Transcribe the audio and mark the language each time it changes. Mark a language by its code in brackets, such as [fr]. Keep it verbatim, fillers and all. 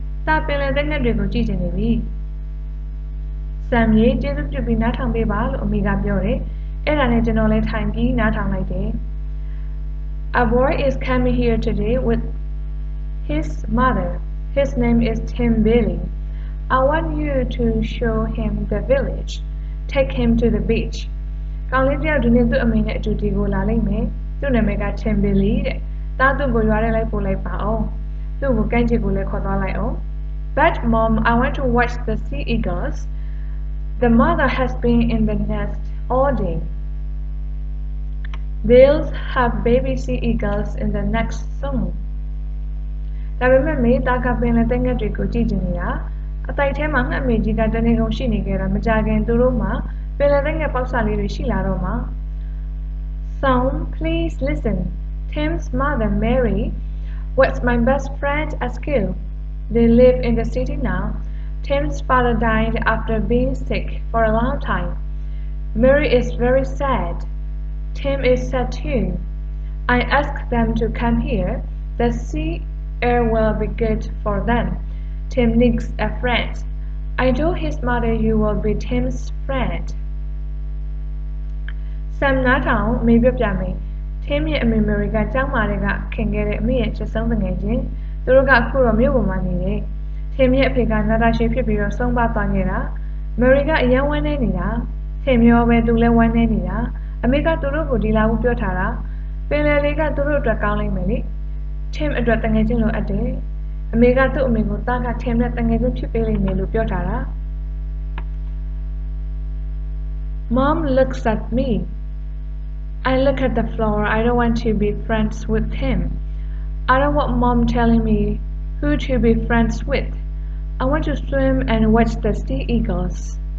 [my] သားပင်လယ်သိငှက်တွေကို ကြည့်ချင်နေပြီ။ Sam ရေ ကျေးဇူးပြုပြီး နားထောင်ပေးပါ" လို့ အမေကပြောတယ်။ အဲဒါနဲ့ ကျွန်တော်လည်းထိုင်ပြီး နားထောင်လိုက်တယ်။ [en] "A boy is coming here today with his mother. His name is Tim Bailey. I want you to show him the village. Take him to the beach." [my] "ကောင်လေးတစ်ယောက် ဒီနေ့ သူ့အမေနဲ့အတူ ဒီကိုလာလိမ့်မယ်။ သူ့နာမည်က Tim Bailey တဲ့။ သား သူ့ကို ရွာထဲလိုက်ပို့လိုက်ပါဦး။ သူ့ကို ကမ်းခြေကိုလည်း ခေါ်သွားလိုက်ဦး" [en] "But Mom, I want to watch the sea eagles. The mother has been in the nest all day. They'll have baby sea eagles in the nest soon." [my] "ဒါပေမဲ့ မေ သားက ပင်လယ်သိငှက်တွေကို ကြည့်ချင်နေတာ။ အသိုက်ထဲမှာ ငှက်အမေကြီးက တနေကုန်ရှိနေခဲ့တာ။ မကြာခင် သူတို့မှာ ပင်လယ်သိငှက်ပေါက်စလေးတွေ ရှိလာတော့မှာ" [en] "Sam, please listen. Tim's mother, Mary, was my best friend at school. They live in the city now. Tim's father died after being sick for a long time. Mary is very sad. Tim is sad too. I asked them to come here. The sea air will be good for them. Tim needs a friend. I told his mother you will be Tim's friend." [my] "Sam နားထောင်ဦး အမေပြောပြမယ်။ Tim ရဲ့ အမေ Mary က ကျောင်းမထဲက ခင်ခဲ့တဲ့ အမေ့ရဲ့အချစ်ဆုံးသူငယ်ချင်း။ သူတို့က အခုတော့ မြို့ပေါ်မှာနေတယ်။ Tim ရဲ့ အဖေက နာတာရှည်ဖြစ်ပြီးတော့ ဆုံးပါးသွားခဲ့တာ။ Mary က အရမ်းဝမ်းနည်းနေတာ။ Tim ရောပဲ သူလည်း ဝမ်းနည်းနေတာ။ အမေက သူတို့ကို ဒီလာဖို့ ပြောထားတာ။ ပင်လယ်လေက သူတို့အတွက် ကောင်းလိမ့်မယ်လေ ။ Tim အတွက် သူငယ်ချင်းလိုအပ်တယ်။ အမေက သူ့အမေကို သားက Tim နဲ့ သူငယ်ချင်းဖြစ်ပေးလိမ့်မယ်လို့ ပြောထားတာ" [en] Mom looks at me. I look at the floor. I don't want to be friends with him. I don't want Mom telling me who to be friends with. I want to swim and watch the sea eagles.